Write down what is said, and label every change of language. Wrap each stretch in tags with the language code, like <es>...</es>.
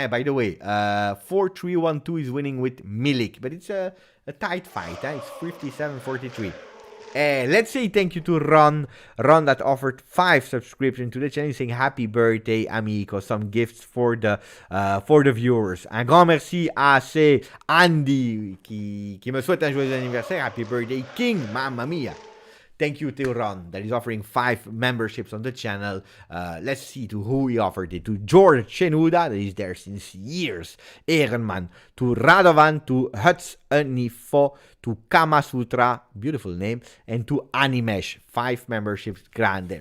<en>By the way, 4-3-1-2 is winning with Milik, but it's a tight fight. It's 57-43. Let's say thank you to Ron that offered 5 subscriptions to the channel, saying happy birthday, amico. Some gifts for the viewers.</en> <fr>Un grand merci à c'est Andy qui me souhaite un joyeux anniversaire.</fr> <en>Happy birthday, King.</en> <it>Mamma mia.</it> <en>Thank you to Ron that is offering 5 memberships on the channel. Let's see to who he offered it. To George Chenuda, that is there since years. Ehrenman. To Radovan. To Huts Unifo. To Kama Sutra. Beautiful name. And to Animesh. 5 memberships. Grande.</en>